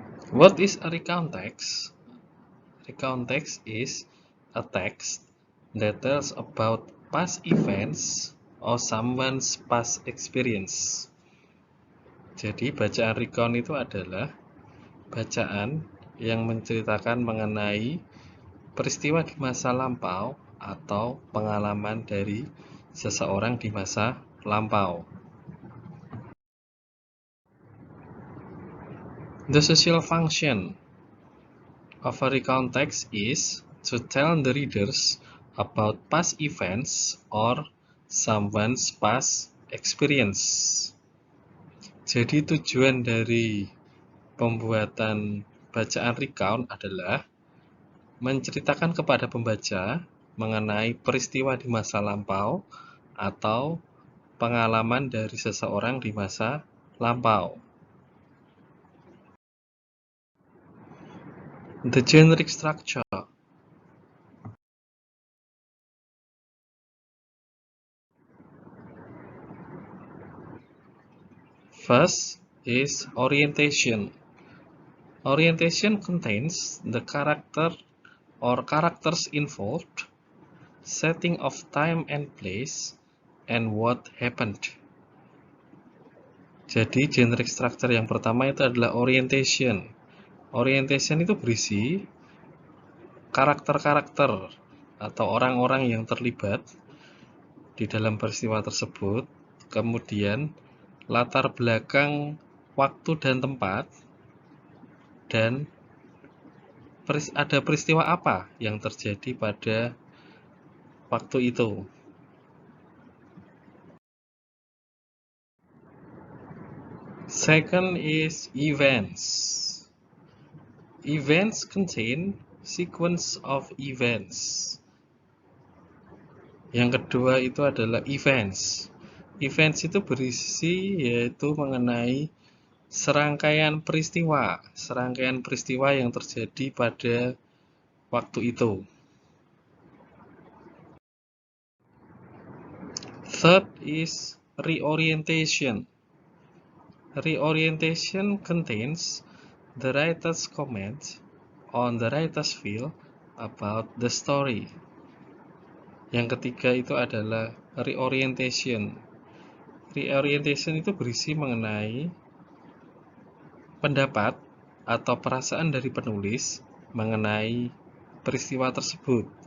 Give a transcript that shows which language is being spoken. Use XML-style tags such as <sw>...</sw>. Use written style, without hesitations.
<en>What is a recount text? Recount text is a text that tells about past events or someone's past experience.</en> <id>Jadi bacaan recount itu adalah bacaan yang menceritakan mengenai peristiwa di masa lampau atau pengalaman dari seseorang di masa lampau.</id> <en>The social function of a recount text is to tell the readers about past events or someone's past experience.</en> <id>Jadi tujuan dari pembuatan bacaan recount adalah menceritakan kepada pembaca mengenai peristiwa di masa lampau atau pengalaman dari seseorang di masa lampau.</id> <en>The generic structure. First is orientation. Orientation contains the character or characters involved, setting of time and place, and what happened.</en> <id>Jadi generic structure yang pertama itu adalah orientation. Orientation itu berisi karakter-karakter atau orang-orang yang terlibat di dalam peristiwa tersebut, kemudian latar belakang waktu dan tempat, dan ada peristiwa apa yang terjadi pada waktu itu.</id> <en>Second is events. Events contain sequence of events.</en> <id>Yang kedua itu adalah events. Events itu berisi yaitu mengenai serangkaian peristiwa yang terjadi pada waktu itu.</id> <en>Third is reorientation. Reorientation contains the writer's comment on the writer's feel about the story.</en> <id>Yang ketiga itu adalah reorientation. Reorientation itu berisi mengenai pendapat atau perasaan dari penulis mengenai peristiwa tersebut.</id>